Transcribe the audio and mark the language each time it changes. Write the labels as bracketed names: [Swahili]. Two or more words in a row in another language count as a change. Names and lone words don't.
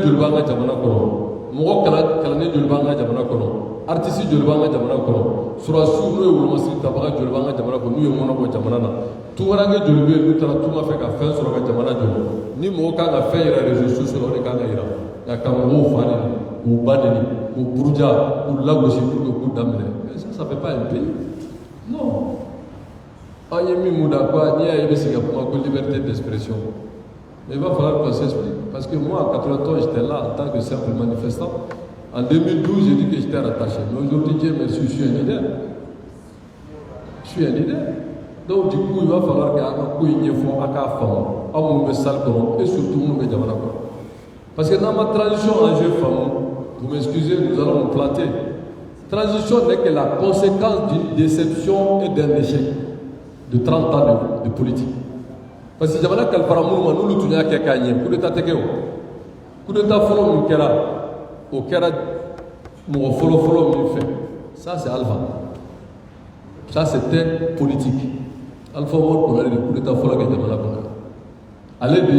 [Bambara] joli b'an ka jamana kɔnɔ mɔgɔ kalannen joli b'an ka jamana kɔnɔ artiste joli b'an ka jamana kɔnɔ surasiw n'o ye wolomasiri tabaga joli b'an ka jamana kɔnɔ n'u ye mɔnɔ bɔ jamana na tunkaranke joli bɛ yen n'u taara tunga fɛ ka fɛn sɔrɔ ka jamana jɔ ni mɔgɔ kan ka fɛn yira [French] réseaux sociaux [Bambara] la o de kan ka yira nka ka mɔgɔw fa neni k'u ba neni k'u buruja k'u lagosi [French] pour que [Bambara] k'u daminɛ [French] mais ça fait pas un pays non [Bambara] an ye min mun da quoi n'i y'a ye i bɛ sigi ka kuma ko [French] liberté d'expression mais il va falloir qu'on s'explique parce que moi en 91 j'étais là en tant que simple manifestant en 2012 j'ai dit que j'étais rattaché mais aujourd'hui Dieu merci je suis un leader donc du coup il va falloir que [Bambara] an ka ko in ɲɛfɔ a k'a faamu aw minnu bɛ salle kɔnɔ [French] et surtout [Bambara] minnu bɛ jamana kɔnɔ [French] parce que [Bambara] n'an ma [French] transition enjeu [Bambara] faamu [French] vous m'excusez nous allons nous planter transition n'est que la conséquence d'une déception et d'un échec de 30 ans de politique parce que [Bambara] jamana kalifara minnu ma n'olu tun y'a kɛ k'a ɲɛ [French] coup d'état [Bambara] tɛ kɛ o [French] coup d'état [Bambara] fɔlɔ min kɛra o kɛra mɔgɔ fɔlɔ min fɛ [French] ça c'est Alpha ça c'était politique Alpha Umaru Konare [Bambara] de [French] coup d'état [Bambara] fɔlɔ kɛ jamana kɔnɔ ale de